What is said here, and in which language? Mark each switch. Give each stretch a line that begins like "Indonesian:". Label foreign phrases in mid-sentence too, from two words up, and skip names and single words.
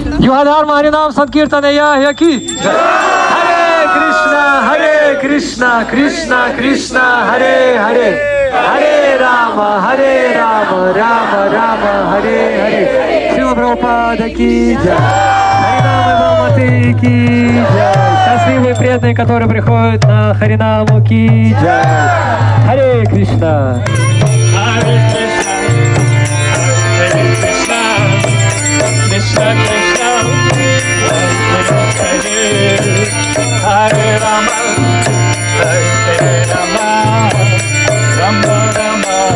Hindi: जुहादार हरिनाम संकीर्तन या की
Sanskrit: हरे कृष्णा कृष्णा कृष्णा हरे हरे हरे राम राम राम हरे हरे।
Hindi: शिव प्रभुपाद की जय।
Russian: Харинамы Маматы
Hindi: की जय.
Russian: Счастливые преданные, которые приходят на Харинаму
Hindi: की जय.
Russian: Харе Кришна.
Sanskrit: Hare Krishna, Krishna Krishna, Hare Rama, Hare Rama, Rama Rama,